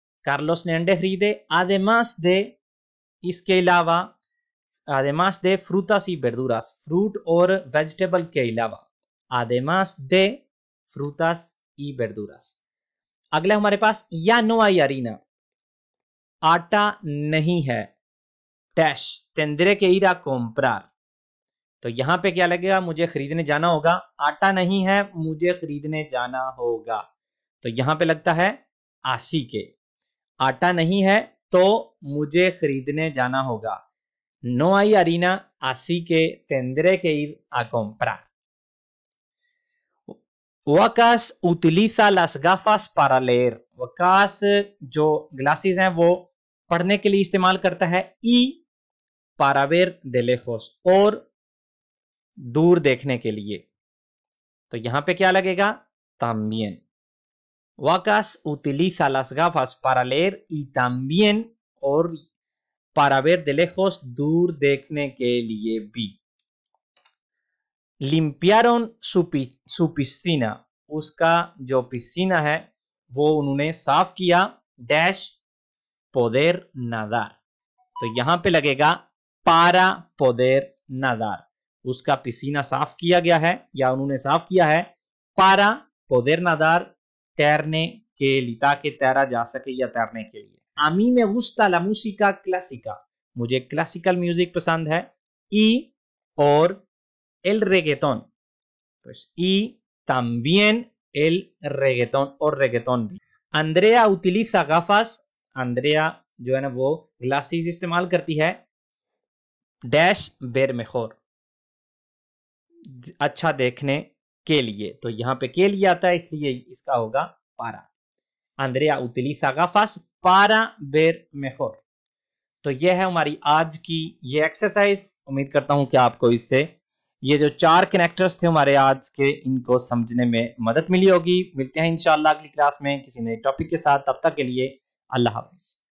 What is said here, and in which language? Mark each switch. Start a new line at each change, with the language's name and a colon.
Hindi: Carlos ने अंडे खरीदे
Spanish: además de,
Hindi: इसके अलावा,
Spanish: además de frutas y verduras,
Hindi: fruit और वेजिटेबल के अलावा,
Spanish: además de frutas y verduras।
Hindi: अगला हमारे पास या
Spanish: no hay harina,
Hindi: आटा नहीं है, dash
Spanish: tendré que ir a comprar,
Hindi: तो यहां पे क्या लगेगा, मुझे खरीदने जाना होगा, आटा नहीं है, मुझे खरीदने जाना होगा, तो यहां पे लगता है आसी के, आटा नहीं है तो मुझे खरीदने जाना होगा,
Spanish: no hay harina así que tendré que ir a comprar।
Hindi: Waqas
Spanish: utiliza las gafas para leer,
Hindi: Waqas जो ग्लासेस हैं वो पढ़ने के लिए इस्तेमाल करता है,
Spanish: y para ver de lejos,
Hindi: और दूर देखने के लिए, तो यहां पे क्या लगेगा,
Spanish: también। वकास utiliza las gafas para leer y también, और para ver de lejos,
Hindi: दूर देखने के लिए भी।
Spanish: limpiaron su piscina,
Hindi: उसका जो पिसीना है वो उन्होंने साफ किया, डैश poder nadar, तो यहां पे लगेगा
Spanish: para poder nadar,
Hindi: उसका पिसीना साफ किया गया है या उन्होंने साफ किया है, para poder nadar, तैरने के लिए, ताकि तैरा जा सके या तैरने के लिए।
Spanish: a mí me gusta la música clásica,
Hindi: मुझे क्लासिकल म्यूजिक पसंद है,
Spanish: y और el reggaetón, pues y también el reggaetón और reggaetón भी। Andrea utiliza gafas,
Hindi: अंद्रेया जो है ना वो ग्लासेस इस्तेमाल करती है, डैश
Spanish: ver mejor,
Hindi: अच्छा देखने के लिए, तो यहां पे के लिए आता है इसलिए इसका होगा para।
Spanish: Andrea utiliza gafas para ver mejor।
Hindi: तो यह है हमारी आज की ये एक्सरसाइज, उम्मीद करता हूं कि आपको इससे ये जो 4 कनेक्टर्स थे हमारे आज के, इनको समझने में मदद मिली होगी। मिलते हैं इंशाल्लाह अगली क्लास में किसी नए टॉपिक के साथ, तब तक के लिए अल्लाह हाफिज।